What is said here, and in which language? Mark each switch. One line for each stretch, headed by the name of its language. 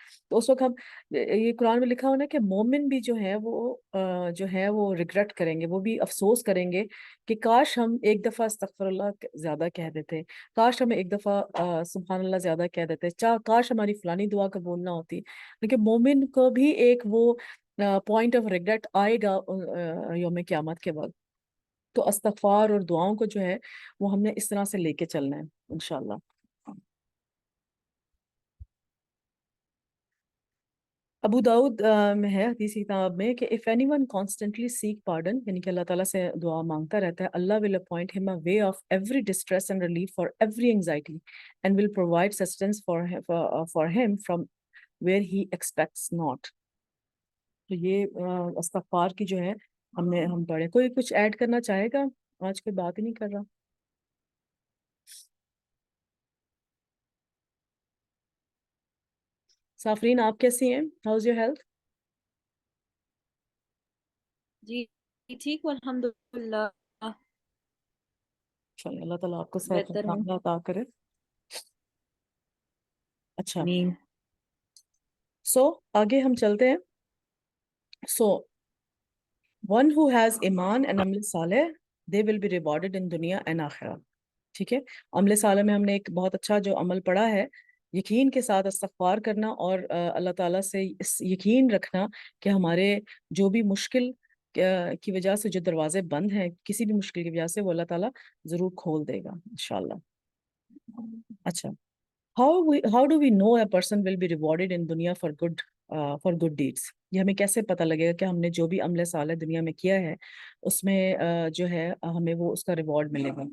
Urdu: تو اس وقت ہم, یہ قرآن میں لکھا ہونا کہ مومن بھی جو ہے وہ ریگریٹ کریں گے, وہ بھی افسوس کریں گے کہ کاش ہم ایک دفعہ استغفر اللہ زیادہ کہہ دیتے, کاش ہمیں ایک دفعہ سبحان اللہ زیادہ کہہ دیتے, کاش ہماری فلانی دعا قبول نہ ہوتی. لیکن مومن کو بھی ایک وہ پوائنٹ آف ریگریٹ آئے گا یوم قیامت کے وقت. تو استغفار اور دعاؤں کو جو ہے وہ ہم نے اس طرح سے لے کے چلنا ہے انشاءاللہ. ابو داؤد میں ہے حدیث کی کتاب میں کہ
English: if anyone constantly seek pardon,
Urdu: یعنی کہ اللہ تعالیٰ سے دعا مانگتا رہتا ہے,
English: Allah will appoint him a way of every distress and relief for every anxiety and will provide sustenance for him from where he expects not.
Urdu: تو یہ استغفار کی جو ہے ہم پڑھیں. کوئی کچھ ایڈ کرنا چاہے گا؟ آج کوئی بات ہی نہیں کر رہا. سافرین, آپ کیسی ہیں؟
English: How's your health?
Urdu: جی ٹھیک ہوں الحمدللہ. چلیے, اللہ تعالیٰ آپ کو صحت بہتر ہوں. کاملہ عطا کرے. اچھا, آمین. آگے ہم چلتے ہیں.
English: One who has ایمان and عمل صالح, they will be rewarded in دنیا and آخرہ.
Urdu: ٹھیک ہے, عمل صالح میں ہم نے ایک بہت اچھا جو عمل پڑھا ہے, یقین کے ساتھ استغفار کرنا اور اللہ تعالیٰ سے اس یقین رکھنا کہ ہمارے جو بھی مشکل کی وجہ سے جو دروازے بند ہیں, کسی بھی مشکل کی وجہ سے, وہ اللہ تعالیٰ ضرور کھول دے گا انشاءاللہ.
English: اچھا, how do we know a person will be rewarded in دنیا for good deeds?
Urdu: یہ ہمیں کیسے پتہ لگے گا کہ ہم نے جو بھی عمل صالح دنیا میں کیا ہے اس میں جو ہے ہمیں وہ اس کا ریوارڈ ملے گا.